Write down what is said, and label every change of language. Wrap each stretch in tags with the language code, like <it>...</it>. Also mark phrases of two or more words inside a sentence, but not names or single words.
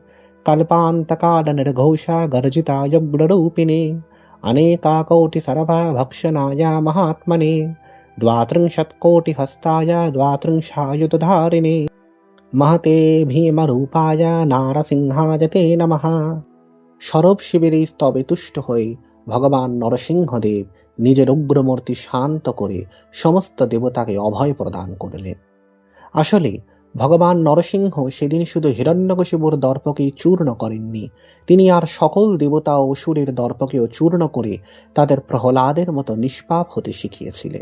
<sa>कल्पान्तकालनिर्घोषगर्जितायुग्ररूपिणे। अनेकाकोटिसर्वभक्षणाय महात्मने। द्वात्रिंशत्कोटिहस्ताय द्वात्रिंशायुधधारिणे। महते भीमरूपाय नारसिंहाय ते नमः।</sa> <bn>সরব শিবের এই স্তবে তুষ্ট হয়ে ভগবান নরসিংহদেব নিজের উগ্রমূর্তি শান্ত করে সমস্ত দেবতাকে অভয় প্রদান করলেন। আসলে ভগবান নরসিংহ সেদিন শুধু হিরণ্যকশিপুর দর্পকেই চূর্ণ করেননি, তিনি আর সকল দেবতা ও অসুরের দর্পকেও চূর্ণ করে তাদের প্রহ্লাদের মতো নিষ্পাপ হতে শিখিয়েছিলেন।</bn>